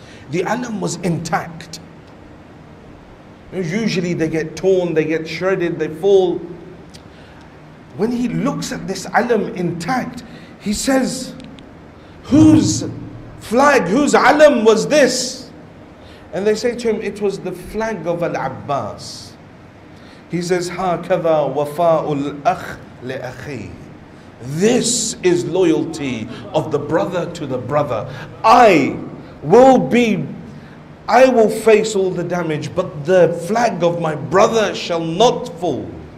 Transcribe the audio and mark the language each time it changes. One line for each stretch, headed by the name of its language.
English: The alam was intact. Usually they get torn, they get shredded, they fall. When he looks at this alam intact, he says, whose flag, whose alam was this? And they say to him, it was the flag of Al-Abbas. He says,
Arabic: هَكَذَا وَفَاءُ الْأَخْ لِأَخِيهِ.
English: This is loyalty of the brother to the brother. I will face all the damage, but the flag of my brother shall not fall.